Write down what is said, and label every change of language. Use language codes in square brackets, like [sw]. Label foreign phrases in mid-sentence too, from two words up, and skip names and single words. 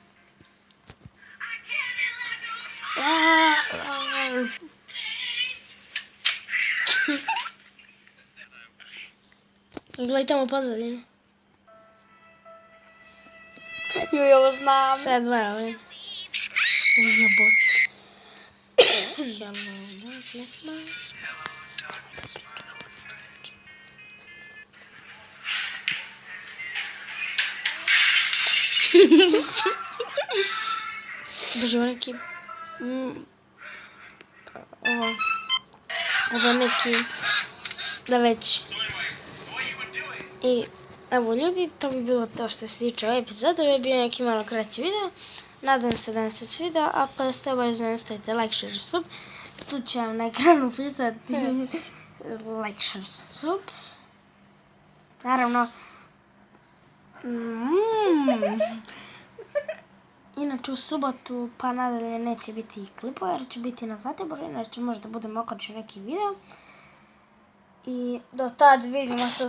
[sr] Gledaj tamo pozadinu. Joj, ovo znam. Sad gledaj. Ujebot. [en] Hello, darkness, my... [sr] Bože, ovo neki... Ovo neki... Da već... I evo ljudi, to bi bilo to što se tiče ove epizode. Ovo je bio neki malo kraći video. Nadam se da vam se svidio. Ako jeste, obavezno stavite [en] like, share, sub. [sr] Tu ću vam na ekranu pisati [en] like, share, sub. [sr] Naravno... Inače u subotu pa nadalje neće biti klipova jer će biti na Zlatiboru, inače možda budem okačio neki video. I do tad vidimo se.